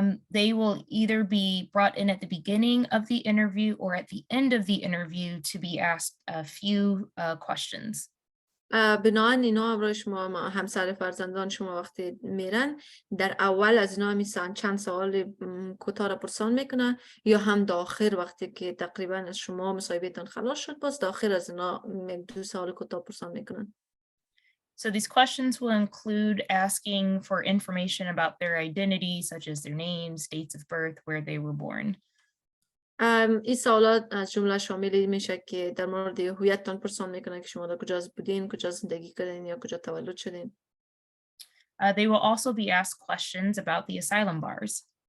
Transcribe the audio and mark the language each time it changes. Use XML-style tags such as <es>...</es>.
<en>They will either be brought in at the beginning of the interview or at the end of the interview to be asked a few questions.</en> <fa>بنابراین اینا برای شما همسر فرزندان شما وقتی میرن در اول از اینا میسن چند سوال کوتاه را پرسان میکنه یا هم داخل وقتی که تقریبا از شما مصاحبهتون خلاص شد باز داخل از اینا یک دو سوال کوتاه پرسان میکنن.</fa> <en>So these questions will include asking for information about their identity, such as their names, dates of birth, where they were born.</en> <fa>این سوالات از جمله شامل میشه که در مورد هویتتان پرسان میکنه که شما در کجا بودین، کجا زندگی کردین یا کجا تولد شدین.</fa> <en>They will also be asked questions about the asylum bars.</en>